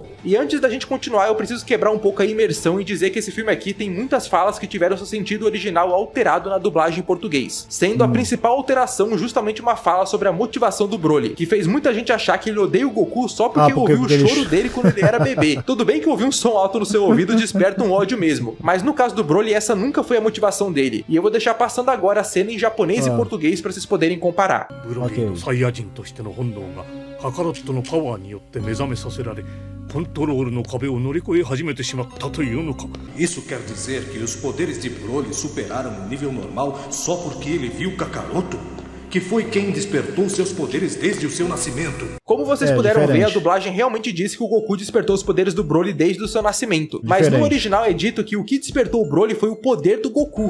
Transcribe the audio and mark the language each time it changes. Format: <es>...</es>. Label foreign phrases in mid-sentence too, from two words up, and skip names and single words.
<pt>E antes da gente continuar, eu preciso quebrar um pouco a imersão e dizer que esse filme aqui tem muitas falas que tiveram seu sentido original alterado na dublagem em português, sendo a principal alteração justamente uma fala sobre a motivação do Broly, que fez muita gente achar que ele odeia o Goku só porque ouviu o choro dele quando ele era bebê. Tudo bem que ouvir um som alto no seu ouvido desperta um ódio mesmo, mas no caso do Broly essa nunca foi a motivação dele, e eu vou deixar passando agora a cena em japonês e português para vocês poderem comparar. Ok.</pt> <ja>カカロットのパワーによって目覚めさせられ、コントロールの壁を乗り越え始めてしまったというのか。</ja> <pt>Isso quer dizer que os poderes de Broly superaram o nível normal só porque ele viu Kakaroto? Que foi quem despertou seus poderes desde o seu nascimento. Como vocês puderam ver, a dublagem realmente disse que o Goku despertou os poderes do Broly desde o seu nascimento. Mas no original é dito que o que despertou o Broly foi o poder do Goku.</pt>